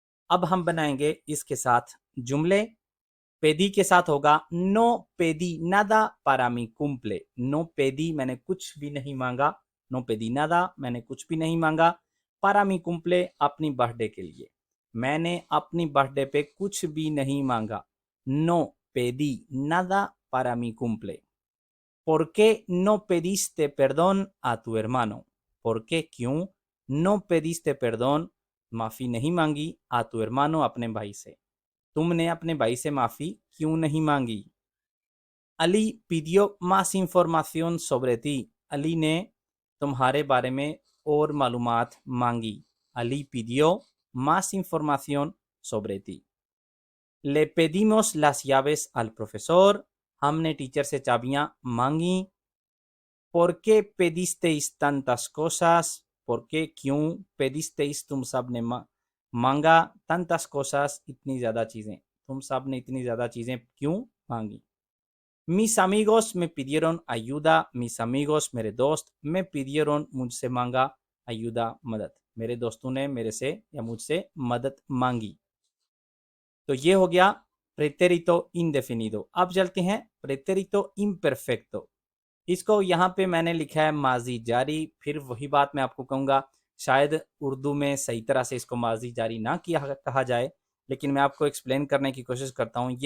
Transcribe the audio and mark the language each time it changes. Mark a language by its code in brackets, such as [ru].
[hi] अब हम बनाएंगे इसके साथ जुमले। पेदी के साथ होगा [es] नो पेदी नादा para mi cumple। नो पेदी [hi] मैंने कुछ भी नहीं मांगा, [es] नो पेदी नादा [hi] मैंने कुछ भी नहीं मांगा, [es] para mi cumple [hi] अपनी बर्थडे के लिए, मैंने अपनी बर्थडे पे कुछ भी नहीं मांगा। [es] नो पेदी नादा para mi cumple। ¿Por qué no pediste perdón a tu hermano? ¿Por qué [hi] क्यों? [es] no pediste perdón [hi] माफी नहीं मांगी, [es] a tu hermano [hi] अपने भाई से, तुमने अपने भाई से माफी क्यों नहीं मांगी? [es] अली pidió más información sobre ti। [hi] Ali ने तुम्हारे बारे में और मालूमात मांगी। [es] अली pidió más información sobre ti। Le pedimos las llaves al profesor। [hi] हमने टीचर से चाबियां मांगी। [es] ¿Por qué pedisteis tantas cosas? ¿Por qué [hi] क्यों? [es] pedisteis [hi] तुम सब ने मांगा, [es] tantas cosas [hi] इतनी ज़्यादा चीज़ें, तुम सब ने इतनी ज़्यादा चीज़ें क्यों मांगी? [es] Mis amigos me pidieron ayuda। mis amigos [hi] मेरे दोस्त, [es] me pidieron [hi] मुझसे मांगा, ayuda मदद, मेरे दोस्तों ने मेरे से या मुझसे मदद मांगी। तो ये हो गया प्रेटेरितो इंडेफिनिडो। अब चलते हैं प्रेटेरितो इम्परफेक्टो। इसको यहाँ पे मैंने लिखा है माजी जारी। फिर वही बात मैं आपको कहूँगा, शायद उर्दू में सही तरह से इसको माजी जारी ना किया कहा जाए, लेकिन मैं आपको एक्सप्लेन करने की कोशिश करता हूँ।